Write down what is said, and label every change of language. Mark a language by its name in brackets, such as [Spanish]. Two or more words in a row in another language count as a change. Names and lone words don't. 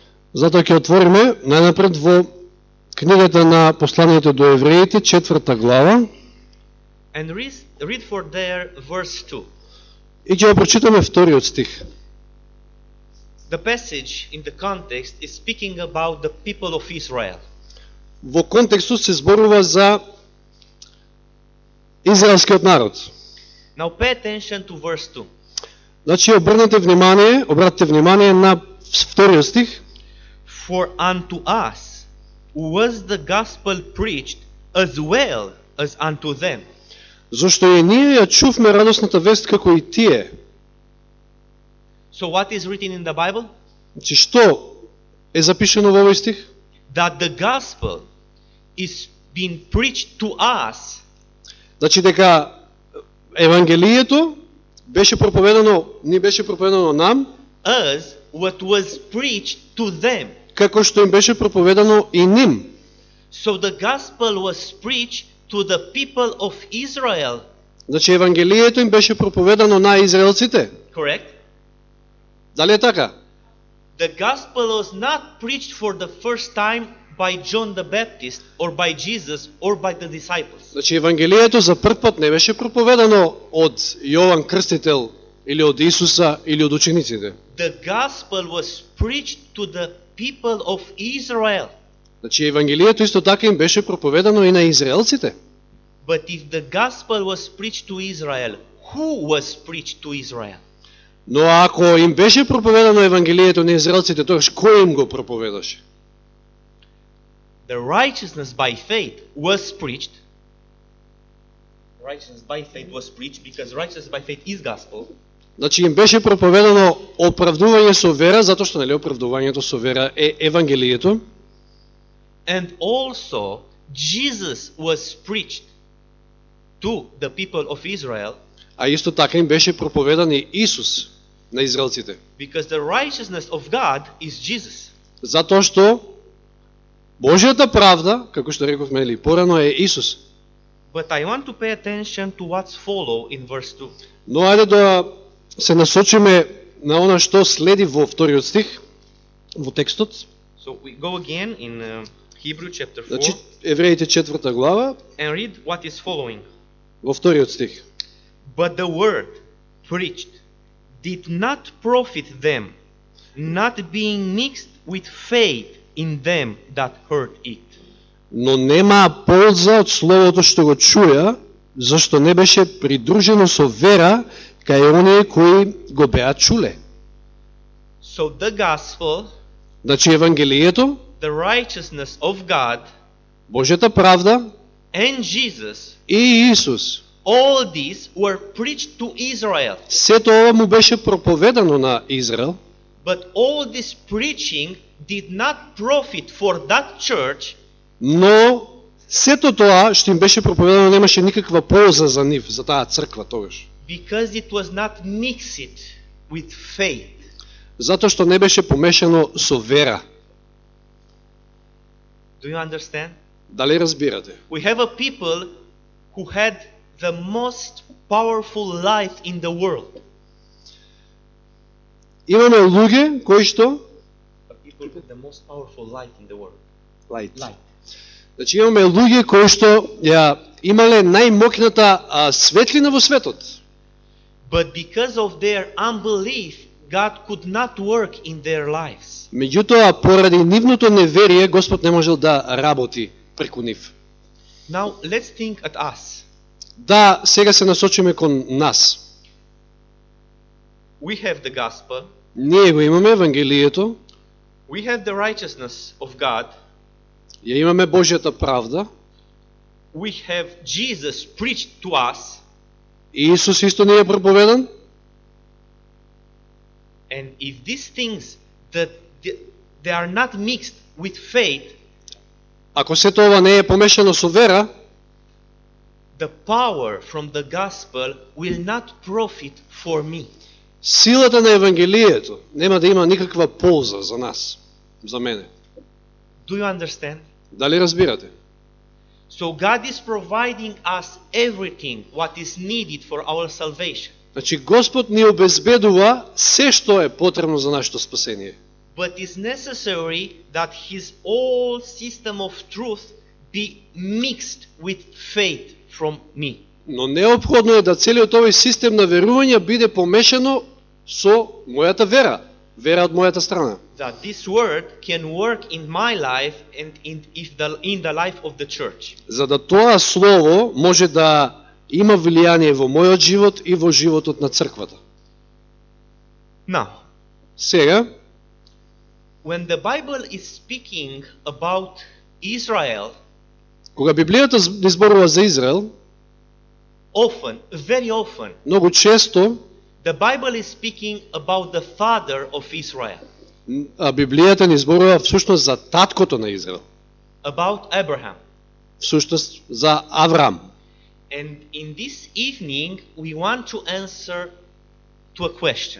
[Macedonian] Затоа ќе отвориме најнапред во книгата на посланието до евреите, 4 глава, [English] and read for there verse 2. [Macedonian] и ќе го прочитаме вториот стих. [English] The passage in the context is speaking about the people of Israel. [Macedonian] Во контекстот се зборува за израелскиот народ. [English] Now pay attention to verse 2. [Macedonian] Значи [Russian] обратите внимание [Macedonian] на вториот стих. [English] For unto us was the gospel preached as well as unto them. [Macedonian] Зошто и ние ја чувме радосната вест како и тие. [English] So what is written in the Bible? [Macedonian] Значи што е запишено во овој стих? [English] That the gospel is being preached to us [Macedonian] Значи дека евангелието ни беше проповедано нам, [English] as what was preached to them. [Macedonian] како што им беше проповедано и ним. [English] So the gospel was preached to the people of Israel. [Macedonian] Значи евангелието им беше проповедано на израелците. [English] Correct? [Macedonian] Дали е така? [English] The gospel was not preached for the first time by John the Baptist or by Jesus or by the disciples. [Macedonian] Значи евангелието за прв пат не беше проповедано од Јован Крстител или од Исуса или од учениците. [English] The gospel was preached to the people of Israel. [Macedonian] Значи евангелието исто така им беше проповедано и на израелците. [English] But if the gospel was preached to Israel, who was preached to Israel? [Macedonian] Но ако им беше проповедано евангелието на израелците, тогаш кој им го проповедаше? [English] The righteousness by faith was preached. Righteousness by faith was preached because righteousness by faith is gospel. [Macedonian] Значи им беше проповедано оправдување со вера, затоа што нели оправдувањето со вера е евангелието. [English] And also Jesus was preached to the people of Israel. [Macedonian] А исто така им беше проповедан и Исус на израелците. [English] Because the righteousness of God is Jesus. [Macedonian] Затоа што Божјата правда, како што рековме или порано, е Исус. [English] But I want to pay attention to what's follow in verse 2. [Macedonian] Но ајде да се насочиме на она што следи во вториот стих, во текстот. [English] So we go again in Hebrew chapter 4 [Macedonian] Значи, Евреите 4 глава, [English] and read what is following. [Macedonian] во вториот стих. [English] But the word preached did not profit them, not being mixed with faith in them that heard it. [Macedonian] Но немаа полза од словото што го чуја, зашто не беше придружено со вера кај оние кои го беа чуле. [English] So the gospel, [Macedonian] Значи евангелието, [English] the righteousness of God, [Macedonian] Божјата правда [English] and Jesus, [Macedonian] и Исус, [English] all these were preached to Israel. [Macedonian] сето ова му беше проповедано на Израел, [English] But all this preaching did not profit for that church [Macedonian] но сето тоа што им беше проповедано немаше никаква полза за нив, за таа црква тогаш. [English] because it was not mixed with faith. [Macedonian] Затоа што не беше помешано со вера. [English] Do you understand? [Macedonian] Дали разбирате? [English] We have a people who had the most powerful light in the world. [Macedonian] Имаме луѓе кои што [English] People with the most powerful light in the world. Light. Light. [Macedonian] Значи имаме луѓе кои што ја имале најмокната светлина во светот. [English] But because of their unbelief, God could not work in their lives. [Macedonian] Меѓутоа, поради нивното неверие, Господ не можел да работи преку нив. [English] Now let's think at us. [Macedonian] Да, сега се насочиме кон нас. [English] We have the gospel. [Macedonian] Ние го имаме Евангелието, [English] We have the righteousness of God. [Macedonian] ја имаме Божјата правда, [English] We have Jesus preached to us. [Macedonian] и Исус исто ни е проповедан. [English] And if these things that they are not mixed with faith, [Macedonian] Ако сето ова не е помешано со вера, [English] the power from the gospel will not profit for me. [Macedonian] силата на Евангелието нема да има никаква полза за нас, за мене. [English] Do you understand? [Macedonian] Дали разбирате? [English] So God is providing us everything what is needed for our salvation. [Macedonian] Значи Господ ни обезбедува се што е потребно за нашето спасение. [English] but is necessary that his whole system of truth be mixed with faith from me. [Macedonian] Но неопходно е да целиот овој систем на верување биде помешано со мојата вера, вера од мојата страна. [English] That this word can work in my life and in the life of the church. [Macedonian] За да тоа слово може да има влијание во мојот живот и во животот на црквата. [English] Now, [Macedonian] Сега, [English] when the Bible is speaking about Israel, [Macedonian] кога Библијата зборува за Израел, [English] often, very often, [Macedonian] многу често [English] the Bible is speaking about the father of Israel, [Macedonian] Библијата ни зборува всушност за таткото на Израел, [English] about Abraham. [Macedonian] всушност за Аврам. [English] And in this evening, we want to answer to a question.